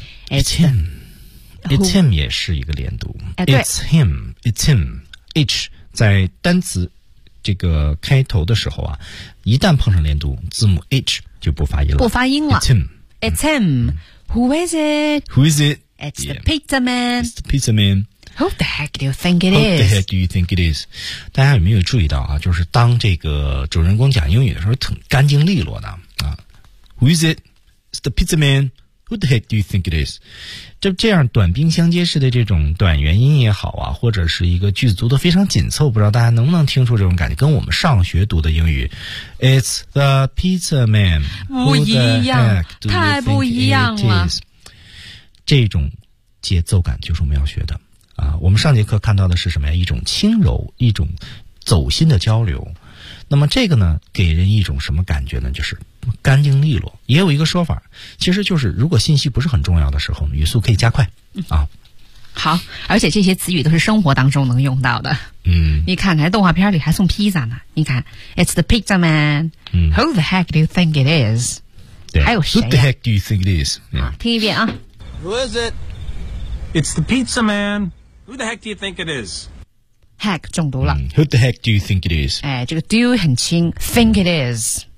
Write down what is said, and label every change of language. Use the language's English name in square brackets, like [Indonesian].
[English] It's him It's him [Chinese] 也是一个连读、It's him It's him H 在单词这个开头的时候啊，一旦碰上连读字母 H 就不发音了不发音了 [English] It's him It's him、Who is it Who is it It's、yeah. the pizza man It's the pizza man Who the heck do you think it is? Who the heck do you think it is? [Chinese] 大家有没有注意到啊？就是当这个主人公讲英语的时候，挺干净利落的啊。 [English] Who is it? It's the pizza man. Who the heck do you think it is? [Chinese] 就这样短兵相接式的这种短元音也好啊，或者是一个句子读得非常紧凑，不知道大家能不能听出这种感觉，跟我们上学读的英语 [English] "It's the pizza man" [Chinese] 不一样，太不一样了。这种节奏感就是我们要学的。啊，我们上节课看到的是什么呀？一种轻柔，一种走心的交流。那么这个呢，给人一种什么感觉呢？就是干净利落。也有一个说法，其实就是如果信息不是很重要的时候，语速可以加快啊。好，而且这些词语都是生活当中能用到的。嗯，你看看动画片里还送披萨呢。 [English] 你看 ，It's the pizza man. Who the heck do you think it is？ [Chinese] 对，还有谁、啊、 [English] ？Who the heck do you think it is？啊、 yeah. ， [Chinese] 听一遍啊。 [English] Who is it？ It's the pizza man. Who the heck do you think it is? [Chinese] Heck 中毒了。 [English] Who the heck do you think it is? [Chinese] 哎，这个 do 很轻 ， [English] think it is.